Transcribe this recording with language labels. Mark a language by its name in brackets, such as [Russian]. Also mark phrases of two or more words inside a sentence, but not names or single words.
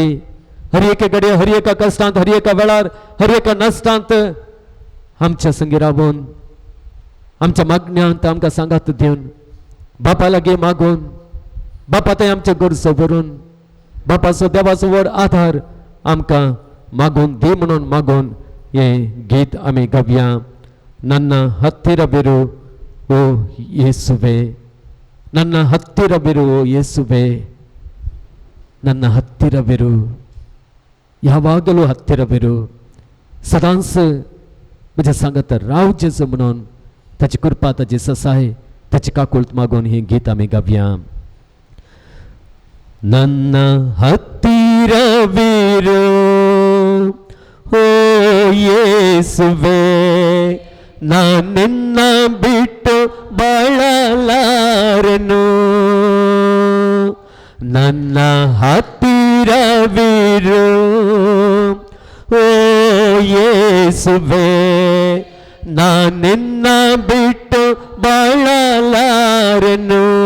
[Konkani] हर एके घडये, हर एका कश्टांत, हर एका वेळार, हर एका नश्टांत आमच्या संगी रावून आमच्या मागण्यांत आमकां सांगात दिवन बापा लागीं मागून, बापा थंय आमचे गरजो भरून, बापाचो देवाचो व्हड आधार आमकां मागून दी म्हणून मागून हें गीत आमी गावया. [Kannada] ನನ್ನ ಹತ್ತಿರ ಬಿರು ಓ ಯೇಸುವೆ, ನನ್ನ ಹತ್ತಿರ ಬಿರು ಓ ಯೇಸುವೆ, ನನ್ನ ಹತ್ತಿರವಿರು, ಯಾವಾಗಲೂ ಹತ್ತಿರವಿರು, [Konkani] सदांच म्हज्या सांगत राव जेजू म्हणून ताची कृपा, ताची ससाय, ताची काकुळत मागून ही गीत आमी गावया. [Kannada] ನನ್ನ ಹತ್ತಿರವಿರು ಓ ಯೇಸುವೆ, ನಾನಿನ್ನ ಬಿಟ್ಟು ಬಾಳಲಾರೆನು. ನನ್ನ ಹತ್ತಿರವಿರು ಓ ಯೇಸುವೆ, ನಾನಿನ್ನ ಬಿಟ್ಟು ಬಾಳಲಾರೆನು.